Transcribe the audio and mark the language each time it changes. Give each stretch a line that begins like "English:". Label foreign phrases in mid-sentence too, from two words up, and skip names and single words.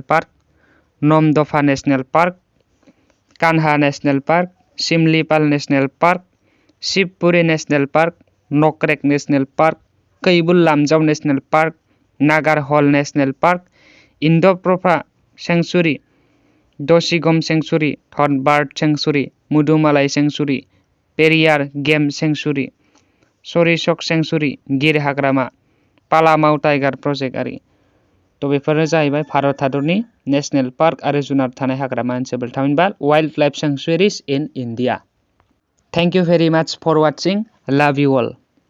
Bodo: पार्क, नमदफा नेशनेल पार्क, कान्हा नेशनेल पार्क, सिमलीपाल नेशनेल पार्क, शिवपुरी नेशनेल पार्क, नकरेक नेशनेल पार्क, कैबुल लामजाव नेशनेल पार्क, नागारहल नेशनेल पार्क, इंडो-प्रभा सेंक्सुरी, दशीगम सेंक्सुरी, थनबार्ड सेंक्सुरी, मुदुमालाई सेंक्सुरी, पेरियार गेम सेंक्सुरी, सरिसक सेंक्सुरी, गिर हाग्रामा, पालामाउ टाइगार प्रजेक्ट आरि। बेफोरनो जाहैबाय भारत हादरनि नेशनेल पार्क आरो जुनार थानाय हाग्रामा ओनसोल थामहिनबा
English: wild life sanctuaries in India. thank you very much for watching. love you all.